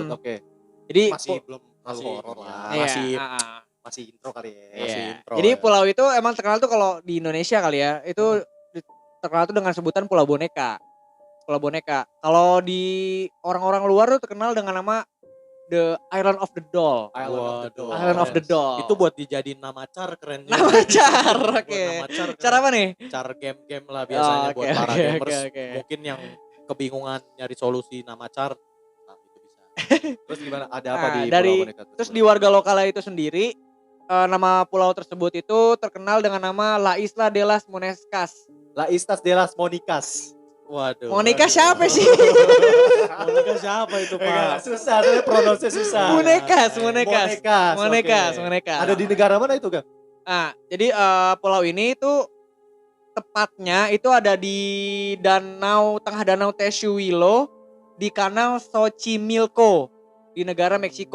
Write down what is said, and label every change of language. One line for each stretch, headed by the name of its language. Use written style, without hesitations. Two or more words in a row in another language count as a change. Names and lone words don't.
Indonesian: Hmm. Oke. Jadi Masih belum terlalu masih- horor lah. iya, masih- Masih intro kali ya. iya. masih intro Jadi ya. pulau itu emang terkenal tuh kalau di Indonesia kali ya, itu terkenal tuh dengan sebutan Pulau Boneka. Pulau Boneka. Kalau di orang-orang luar tuh terkenal dengan nama
English: The Island of the Doll. Island of the Doll. Island of the Doll.
Indonesian: Itu buat dijadiin nama car keren juga. Nama car, Buat oke. nama car keren. Cara apa nih? Car game-game lah biasanya Oh, buat oke, para oke, gamers. oke. Mungkin yang kebingungan nyari solusi nama car. Nah, itu bisa. Terus gimana? Ada apa Nah, di dari- pulau boneka? Terus di warga lokalnya itu sendiri, nama pulau tersebut itu terkenal dengan nama
Spanish: La Isla de las Monescas. La Islas de las Monicas.
Indonesian: Waduh. Monica waduh. siapa sih? Monica siapa itu, Pak? Susah, soalnya pronounce susah. Monekas. Monekas. Oke. Ada di negara mana itu kan? Nah, jadi pulau ini itu tepatnya itu ada di tengah danau Tesuilo di kanal Xochimilco di negara Meksiko.